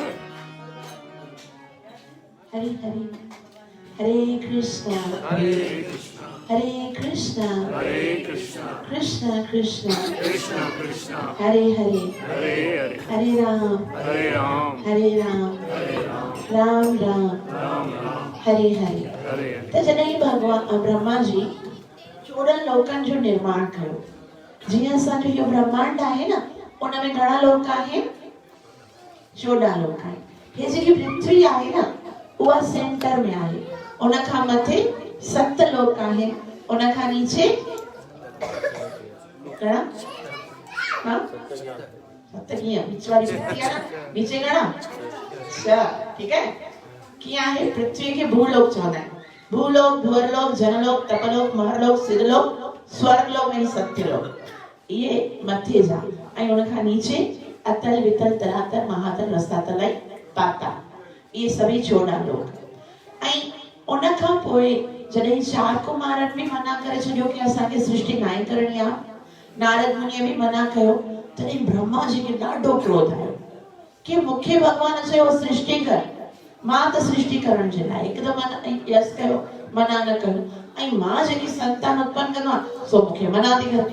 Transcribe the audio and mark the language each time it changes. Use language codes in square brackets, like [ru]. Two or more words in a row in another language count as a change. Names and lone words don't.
[sd] हरे हरे, हरे कृष्णा हरे कृष्णा कृष्णा कृष्णा हरे हरे, हरे राम राम राम हरे हरे। तो जॾहिं भगवान ब्रह्मा जी 14 लोकनि जो निर्माण कयो, जीअं असांजो इहो ब्रह्मांड आहे न, उन में घणा लोक आहिनि? 14 लोक आहिनि। हे जेकी पृथ्वी आहे न, उहा सेंटर में आहे, उन खां मथे 7 लोक आहिनि, उन खां नीचे घणा? हाँ? 7 कीअं? बीच वारी पृथ्वी आहे न, नीचे घणा? 6, [hi] ठीक है? [sd] कीअं आहे? पृथ्वी खे भूलोक चवंदा आहिनि। भूलोक, भुवरलोक, जनलोक, तपलोक, महरलोक, सिद्धलोक, स्वर्गलोक ऐं सत्यलोक, इहे मथे जा, ऐं उन खां नीचे अतल वितल तलातल महातल रसातल ऐं पाताल, इहे सभई 14 लोक। ऐं उन खां पोइ जॾहिं 4 कुमारनि बि मना करे छॾियो कि असांखे सृष्टि नाहे करणी आहे, नारद मुनिअ बि मना कयो, तॾहिं ब्रह्मा जी खे ॾाढो क्रोध आयो कि मूंखे भॻवान चयो सृष्टि कर, मां त सृष्टि करण जे लाइ हिकदमि यस कयो, मना न कयो, ऐं मां जेकी संतान उत्पन्न कंदो आहियां सो मूंखे मना थी करे।